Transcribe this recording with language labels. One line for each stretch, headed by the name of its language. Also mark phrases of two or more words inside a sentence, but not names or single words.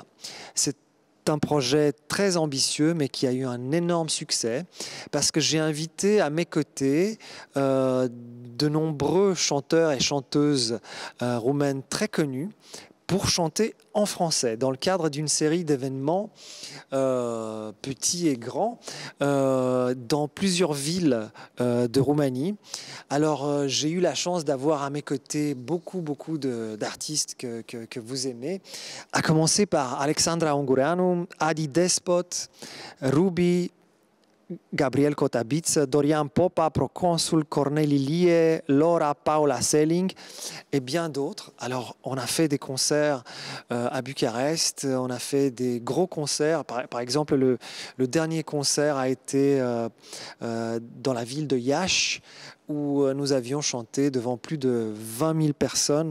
French: C'est un projet très ambitieux mais qui a eu un énorme succès parce que j'ai invité à mes côtés de nombreux chanteurs et chanteuses roumaines très connus pour chanter en français, dans le cadre d'une série d'événements petits et grands dans plusieurs villes de Roumanie. Alors, j'ai eu la chance d'avoir à mes côtés beaucoup d'artistes que vous aimez, à commencer par Alexandra Ungureanu, Adi Despot, Ruby, Gabriel Cotabiță, Dorian Popa, Proconsul, Corneli Lie, Laura Paula Selling et bien d'autres. Alors, on a fait des concerts à Bucarest, on a fait des gros concerts. Par exemple, le dernier concert a été dans la ville de Iași, où nous avions chanté devant plus de 20 000 personnes.